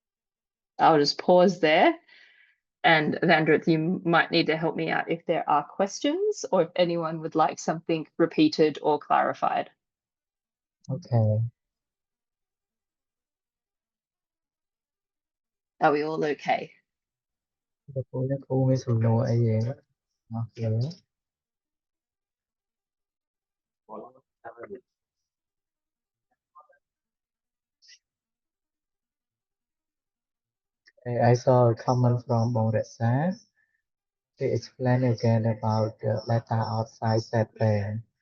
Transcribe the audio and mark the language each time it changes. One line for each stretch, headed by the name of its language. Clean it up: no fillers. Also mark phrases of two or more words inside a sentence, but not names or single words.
English: I'll just pause there And Vandrit, you might need to help me out if there are questions or if anyone would like something repeated or clarified. Okay. Are we all okay?
Khmer: ครูมีសំណួរអីទេអូខេ
English: I saw a comment from Bongretsa. They explain again about the data outside set range.